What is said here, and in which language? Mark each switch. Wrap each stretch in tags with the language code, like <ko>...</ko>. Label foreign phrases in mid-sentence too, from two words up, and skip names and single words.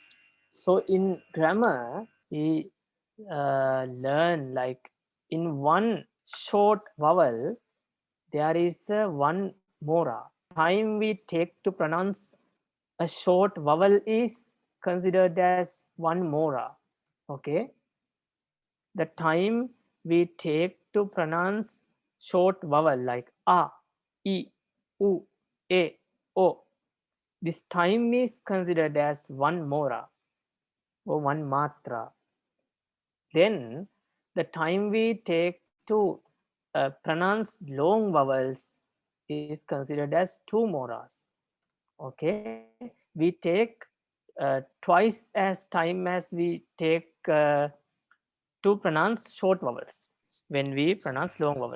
<en>So in grammar, we learn like in one short vowel, there is one mora. Time we take to pronounce a short vowel is considered as one mora. Okay, the time we take to pronounce short vowel like a, e, u, e, o, this time is considered as one mora or one matra. Then the time we take to pronounce long vowels is considered as 2 moras. Okay, we take twice as time as we take to pronounce short vowels when we pronounce long vowels.</en>